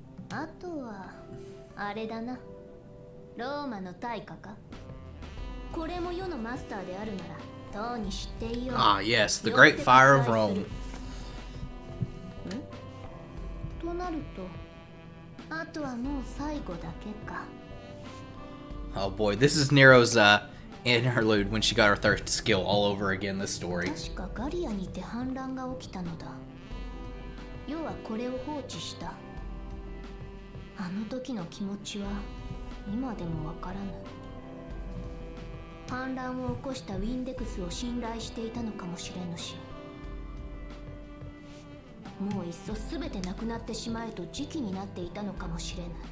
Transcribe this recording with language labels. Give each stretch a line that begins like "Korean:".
Japanese: あとはあれだな。ローマの大火か。これも世のマスターであるならとうに知っていよう。
English: Ah, yes, the Great Fire of Rome.
Japanese: となると、あとはもう最後だけか。
English: Oh boy, this is Nero's interlude when she got her third skill all over again this story.
Japanese: 確かガリアにて反乱が起きたのだ。世はこれを放置した。あの時の気持ちは今でもわからぬ。反乱を起こしたウィンデクスを信頼していたのかもしれぬし、もういっそ全てなくなってしまえと時期になっていたのかもしれぬ。